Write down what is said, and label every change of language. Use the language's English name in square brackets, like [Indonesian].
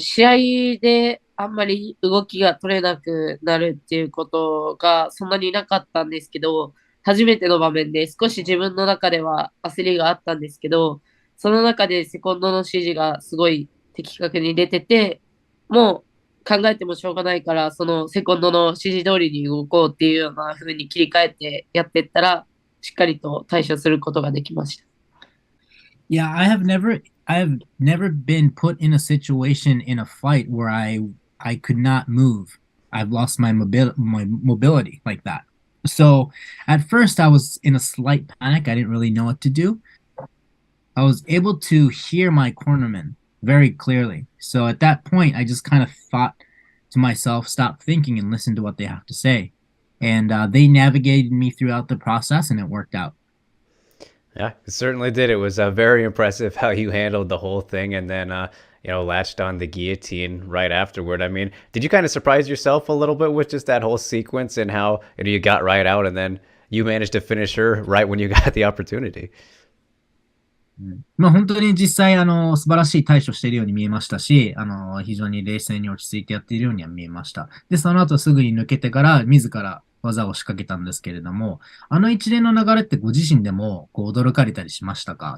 [Japanese] 試合であんまり動きが取れなくなるっていうことがそんなになかったんですけど、初めての場面で少し自分の中では焦りがあったんですけど、その中でセコンドの指示がすごい的確に出てて、もう考えてもしょうがないから、そのセコンドの指示通りに動こうっていうような風に切り替えてやっていったら、しっかりと対処することができました。 [English] Yeah, I have never been put in a situation in a fight where I could not move. I've lost my mobility like that. So at first I was in a slight panic. I didn't really know what to do. I was able to hear my cornerman very clearly. So at that point, I just kind of thought to myself, stop thinking and listen to what they have to say. And they navigated me throughout the process, and it worked out. Yeah, it certainly did. It was very impressive how you handled the whole thing and then, latched on the guillotine right afterward. I mean, did you kind of surprise yourself a little bit with just that whole sequence and how you got right out and then you managed to finish her right when you got the opportunity? [Japanese] まあ本当に実際、素晴らしい対処しているように見えましたし、非常に冷静に落ち着いてやっているようには見えました。で、その後すぐに抜けてから、自ら技を仕掛けたんですけれども、あの一連の流れってご自身でも、驚かれたりしましたか？